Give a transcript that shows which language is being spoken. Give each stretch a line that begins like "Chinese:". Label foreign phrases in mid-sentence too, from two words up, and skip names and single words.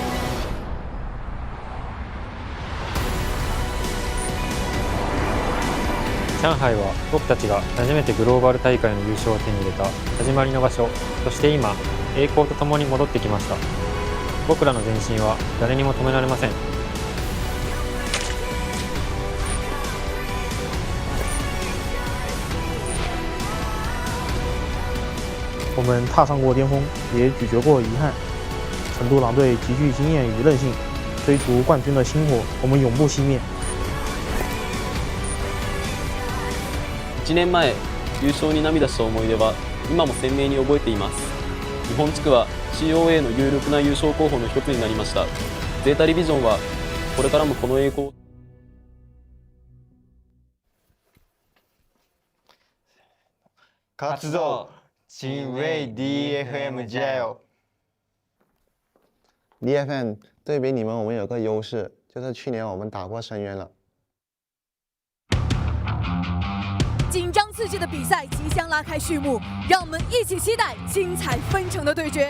Japanese: 上海は僕たちが初めてグローバル大会の優勝を手に入れた始まりの場所、そして今、栄光とともに戻ってきました。僕らの前進は誰にも止められません。
Chinese: 我们踏上过巅峰，也咀嚼过遗憾。成都狼队极具经验与韧性，追逐冠军的星火，我们永不熄灭。
Japanese: 1年前、優勝に涙した思い出は今も鮮明に覚えています。日本地区は COA の有力な優勝候補の一つになりました。ゼータディビジョンはこれからもこの栄光を
Chinese: 活動新锐 DFM 加油 ！DFM 对比你们，我们有个优势，就是去年我们打过深渊了。紧张刺激的比赛即将拉开序幕，让我们一起期待精彩纷呈的对决。